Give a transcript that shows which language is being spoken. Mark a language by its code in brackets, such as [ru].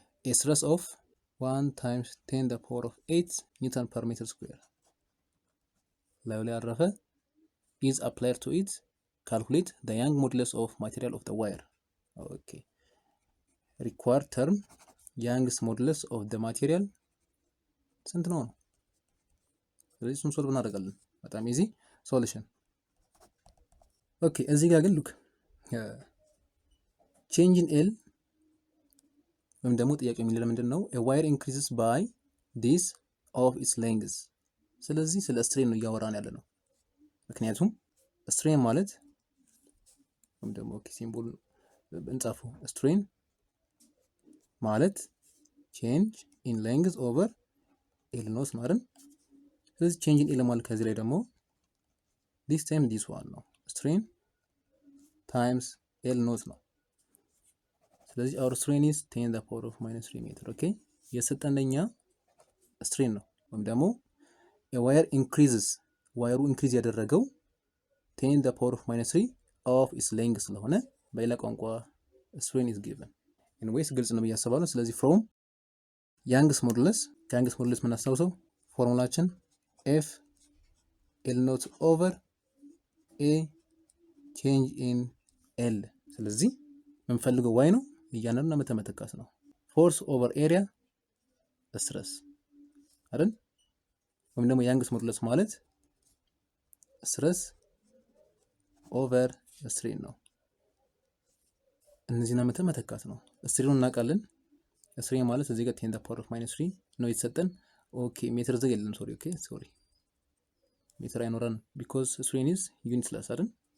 [en] a stress of 1 times 10 the power of 8 Newton per meter square [am] ላይ ያረፈ [en] is applied to it calculate the Young modulus of material of the wire okay required term Young's modulus of the material [am] ስንት ነው? ስለዚህ እሱን ሶልቭ እናደርጋለን። በጣም ኢዚ ሶሉሽን። ኦኬ እዚህ ጋር ግን ሉክ change in L ወይም ደግሞ ጥያቄው የሚለው ምንድን ነው? [en] a wire increases by this of its length። [am] ስለዚህ ስለ ስትሬን ነው እያወራን ያለ ነው። ምክንያቱም ስትሬን ማለት ወይም ደግሞ ሲምቦል እንጻፈው ስትሬን ማለት change in length over L ነው ማለት። ስለዚህ change in L ማለት ከዚህ ላይ ደግሞ [en] this time this one [am] ነው strain times L ኖት ነው። ስለዚህ [en] our strain is 10 the power of minus 3 [am] ሜትር። ኦኬ የሰጠንኛ strain ነው ወይም ደግሞ a wire increases ዋየሩ ኢንክሪዝ ያደረገው 10 the power of minus 3 of its length ስለሆነ በሌላ ቋንቋ [en] strain is given። [am] anyways ግልጽ ነው ብዬ አስባለሁ። ስለዚህ from young's modulus ከyoung's modulus የምናስታውሰው ፎርሙላችን F L naught over A change in L። ስለዚህ የምንፈልገው y ነው እያንዳንዱን መተካት ነው። force over area stress አይደል? ወይም ደግሞ young's modulus ማለት stress over strain ነው። እነዚህን መተካት ነው። ስትሬኑን እናውቃለን። ስትሬን ማለት እዚህ ጋር 10 the power of minus 3 ነው የተሰጠን። ኦኬ ሜትር ዘግ የለም ሶሪ። ኦኬ ሶሪ ሜትር አይኖረን [en] because strain is unitless [am] አይደል?